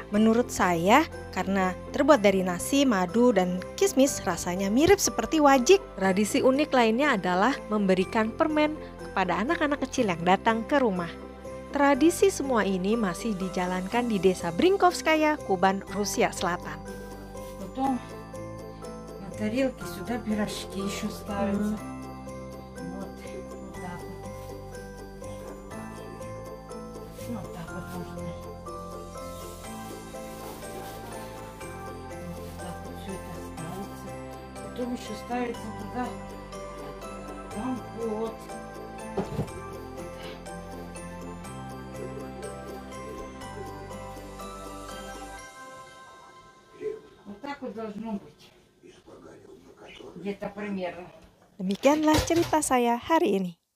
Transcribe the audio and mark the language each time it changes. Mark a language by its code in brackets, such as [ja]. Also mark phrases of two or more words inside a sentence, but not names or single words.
[id] Menurut saya, karena terbuat dari nasi, madu, dan kismis, rasanya mirip seperti wajik. Tradisi unik lainnya adalah memberikan permen kepada anak-anak kecil yang datang ke rumah. Tradisi semua ini masih dijalankan di desa Brinkovskaya, Kuban, Rusia Selatan. [ru] Потом на тарелке сюда пирожки еще ставятся. Вот так вот. Вот так вот можно. Вот так вот все это ставится. Потом еще ставится туда компот. Вот так вот должно быть. Где-то примерно. [id] Demikianlah cerita saya hari ini.